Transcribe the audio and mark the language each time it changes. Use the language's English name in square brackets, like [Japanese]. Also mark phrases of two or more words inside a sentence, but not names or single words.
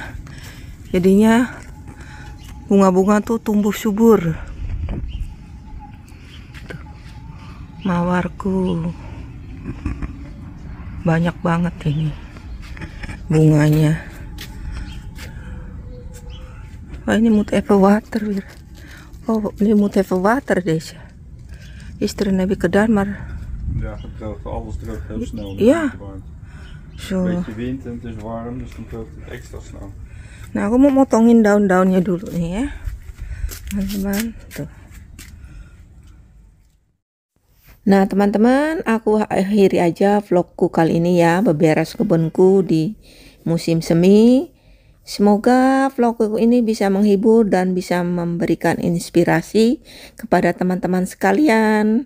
[Indonesian] Jadinya bunga-bunga tuh tumbuh subur. Tuh, mawarku banyak banget ini bunganya. [Dutch] Oh, ini moet even water weer. Oh, nu moet even water deze. Gisteren heb ik gedaan, maar Ja, het droogt, alles droogt heel snel. Ja. Een zo. beetje wind en het is warm, dus dan droogt het extra snel. [Indonesian] Nah, aku mau motongin daun-daunnya dulu nih ya, teman-teman. Tuh. Nah, teman-teman, aku akhiri aja vlogku kali ini ya, beberes kebunku di musim semi. Semoga vlogku ini bisa menghibur dan bisa memberikan inspirasi kepada teman-teman sekalian.